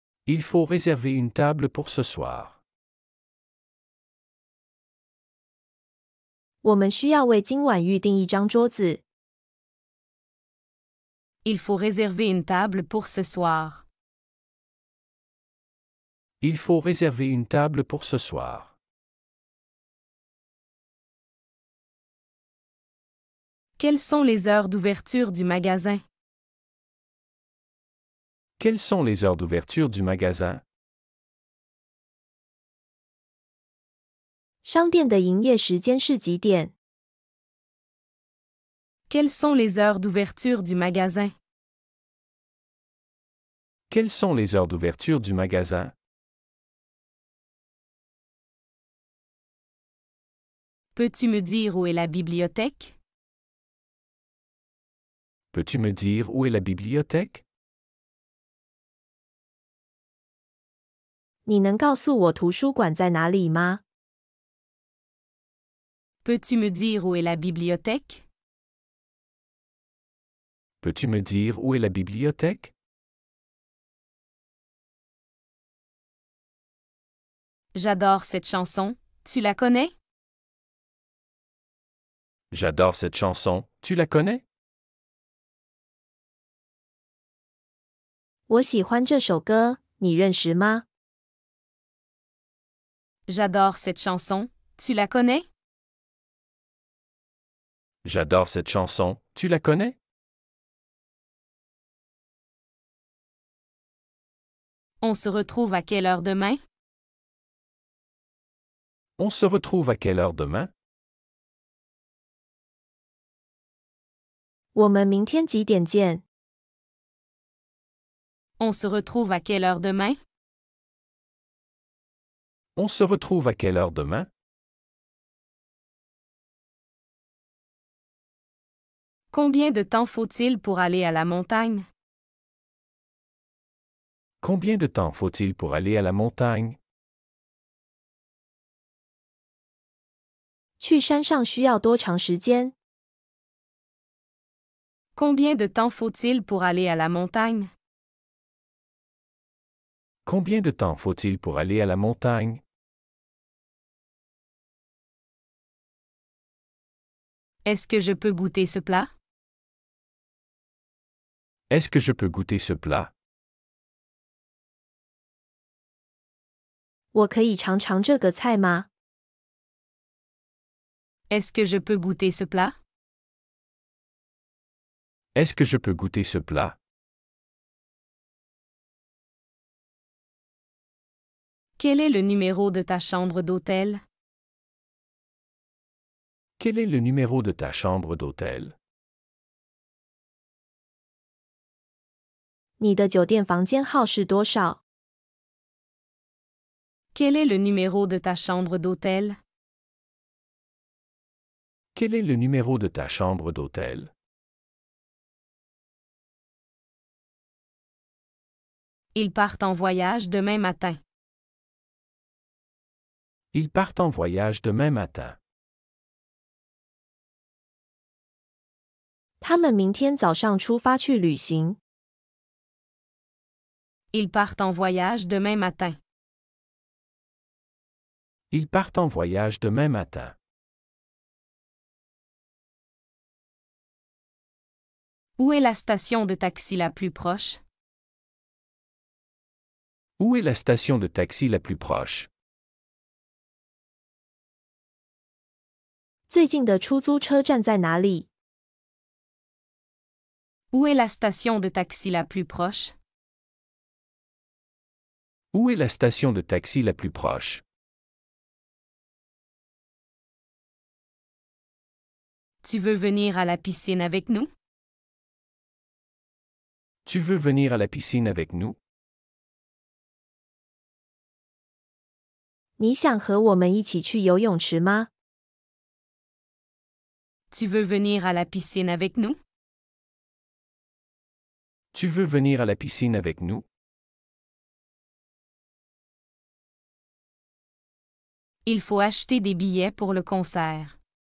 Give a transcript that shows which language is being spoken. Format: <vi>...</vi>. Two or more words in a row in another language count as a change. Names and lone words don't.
<fr>Il faut réserver une table pour ce soir.</fr> <zh>我们需要为今晚预订一张桌子。</zh> <fr>Il faut réserver une table pour ce soir. Il faut réserver une table pour ce soir. Quelles sont les heures d'ouverture du magasin? Quelles sont les heures d'ouverture du magasin?</fr> <zh>商店的营业时间是几点？</zh> <fr>Quelles sont les heures d'ouverture du magasin? Quelles sont les heures d'ouverture du magasin? Peux-tu me dire où est la bibliothèque? Peux-tu me dire où est la bibliothèque?</fr> <zh>你能告诉我图书馆在哪里吗？</zh> <fr>Peux-tu me dire où est la bibliothèque? Peux-tu me dire où est la bibliothèque? J'adore cette chanson, tu la connais? J'adore cette chanson, tu la connais?</fr> <zh>我喜欢这首歌，你认识吗？</zh> <fr>J'adore cette chanson, tu la connais? J'adore cette chanson, tu la connais? On se retrouve à quelle heure demain? On se retrouve à quelle heure demain?</fr> <zh>我们明天几点见？</zh> <fr>On se retrouve à quelle heure demain? On se retrouve à quelle heure demain? Combien de temps faut-il pour aller à la montagne? Combien de temps faut-il pour aller à la montagne?</fr> <zh>去山上需要多长时间？</zh> <fr>Combien de temps faut-il pour aller à la montagne? Combien de temps faut-il pour aller à la montagne? Est-ce que je peux goûter ce plat? Est-ce que je peux goûter ce plat?</fr> <zh>我可以尝尝这个菜吗？</zh> <fr>Est-ce que je peux goûter ce plat? Est-ce que je peux goûter ce plat? Quel est le numéro de ta chambre d'hôtel? Quel est le numéro de ta chambre d'hôtel?</fr> <zh>你的酒店房间号是多少？</zh> <fr>Quel est le numéro de ta chambre d'hôtel? Quel est le numéro de ta chambre d'hôtel? Ils partent en voyage demain matin. Ils partent en voyage demain matin.</fr> <zh>他们明天早上出发去旅行。</zh> <fr>Ils partent en voyage demain matin. Ils partent en voyage demain matin. Où est la station de taxi la plus proche? Où est la station de taxi la plus proche?</fr> <zh>最近的出租车站在哪里？</zh> <fr>Où est la station de taxi la plus proche? Où est la station de taxi la plus proche? Tu veux venir à la piscine avec nous? Tu veux venir à la piscine avec nous?</fr> <zh>你想和我们一起去游泳池吗？</zh> <fr>Tu veux venir à la piscine avec nous? Tu veux venir à la piscine avec nous? Il faut acheter des billets pour le concert.</fr>